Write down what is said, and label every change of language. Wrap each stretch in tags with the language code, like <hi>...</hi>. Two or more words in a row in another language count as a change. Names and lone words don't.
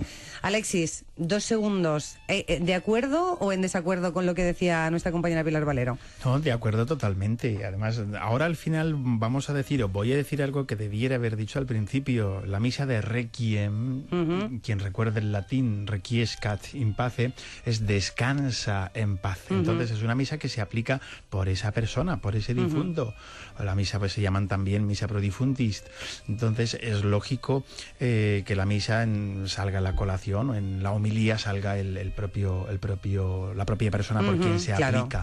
<es>Alexis, 2 segundos. ¿De acuerdo o en desacuerdo con lo que decía nuestra compañera Pilar Valero? No, de acuerdo totalmente. Además, ahora al final vamos a decir, o voy a decir algo que debiera haber dicho al principio. La misa de Requiem, quien recuerde el latín,</es> <la>requiescat in pace,</la> <es>es descansa en paz. Entonces es una misa que se aplica por esa persona, por ese difunto. La misa pues se llaman también misa</es> <la>pro difuntis.</la> <es>Entonces es lógico que la misa salga la colación, o en la homilía salga la propia persona por quien se aplica.</es>